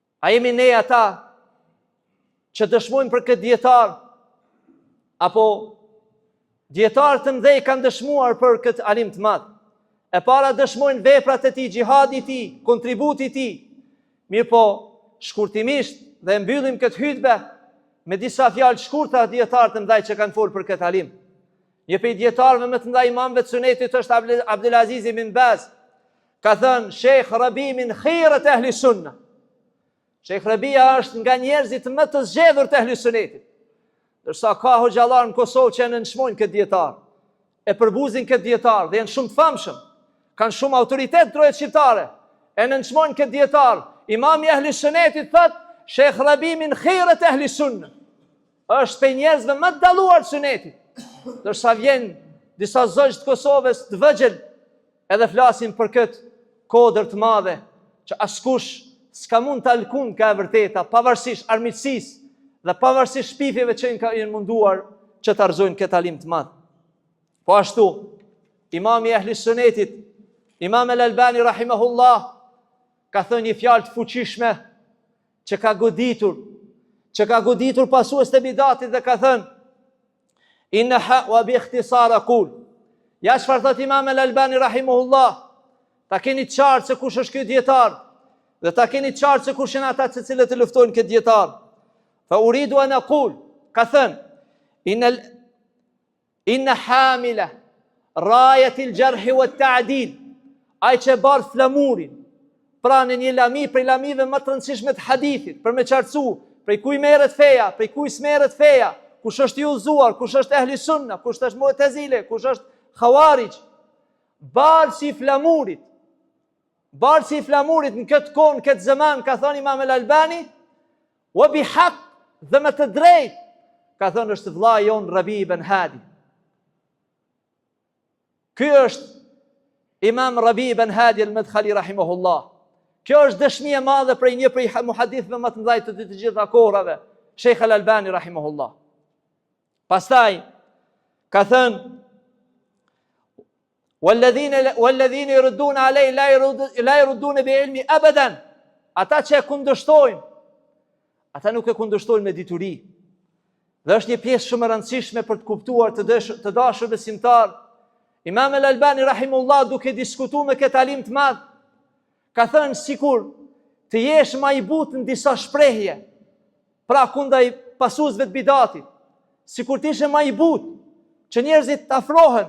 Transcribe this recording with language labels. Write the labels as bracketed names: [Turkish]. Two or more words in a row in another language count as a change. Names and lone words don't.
[Albanian] A jemi ne ata që dëshmojmë për këtë dietar, apo dietarët të mëdhej kanë dëshmuar për këtë alim të madh? E para dëshmojnë veprat e tij, xhihadi i tij, kontributi i tij. Mirë po, shkurtimisht dhe mbyllim këtë hutbë me disa fjalë shkurta dietarë të mëdhej që kanë folur për këtë alim. Një prej dietarëve më të mëdhenj imamëve të sunetit është Abdulaziz ibn Baz. Ka thënë [Arabic] الشيخ ربيع من خيار أهل السنة. [Albanian] Sheikh Rabia është nga njerëzit më të zgjedhur të ahli sunetit. Dërsa ka hoxhallar në Kosovë që nënçmojnë këtë dietar, e përbuzin këtë dietar dhe janë shumë të famshëm, kanë shumë autoritet trojet shqiptare, e nënçmojnë këtë dietar. Imami i ahli sunetit thot Sheikh Rabi [Arabic] من خيار أهل السنة. [Albanian] Është për njerëzve më të dalluar të sunetit. Dërsa vjen disa zogj të Kosovës të vëgjël edhe flasin për këtë kodër të madhe që askush s'ka mund të alkun ka e vërteta, pavarësisht armiqësisë dhe pavarësisht shpifjeve që janë munduar që të argëzojnë këtë alim të madh. Po ashtu, imami i ahlis sunetit, Imam al-Albani rahimahullah, ka thënë një fjalë të fuqishme që ka goditur pasues të bidatit dhe ka thënë [Arabic] إنها وباختصار أقول. [Albanian] Ja çfarë thot Imam al-Albani rahimahullah, ta keni qartë se kush është ky dietar dhe ta keni qartë se kush janë ata të cilët e luftojnë këtë dietar. [Arabic] فأريد أن أقول, [Albanian] ka thënë [Arabic] إن حامل راية الجرح والتعديل, [Albanian] ai që bardh flamurin pra në një lami prej lamive më të rëndësishme të hadithit, për me qartësu prej kuj merret feja, prej kuj s'merret feja, kush është i udhëzuar, kush është [Arabic] أهل السنة, [Albanian] kush është mu'tazile, kush është khawarij. Bardh si flamurit në këtë kohë, në këtë zaman, ka thënë Imam al-Albani, [Arabic] وبحق, [Albanian] dhe me të drejt, ka thënë është vllai jon Rabi ibn Hadi. Ky është Imam Rabi ibn Hadi al-Madkhali rahimahullah. Kjo është dëshmi e madhe prej një prej muhadithëve më të mëdhenj të gjitha kohërave, Sheikh al-Albani rahimahullah. Pastaj ka thënë [Arabic] والذين يردون عليه لا يردون بعلم ابدا. [Albanian] Ata që e kundërshtojnë, ata nuk e kundërshtojnë me dituri. Dhe është një pjesë shumë e rëndësishme për të kuptuar të dashur besimtar. Imam al-Albani rahimullah, duke diskutuar me këtë alim të madh, ka thënë sikur të jesh më i butë në disa shprehje, pra kundaj pasuesve të bidatit, sikur të ishe më i butë që njerëzit të afrohen.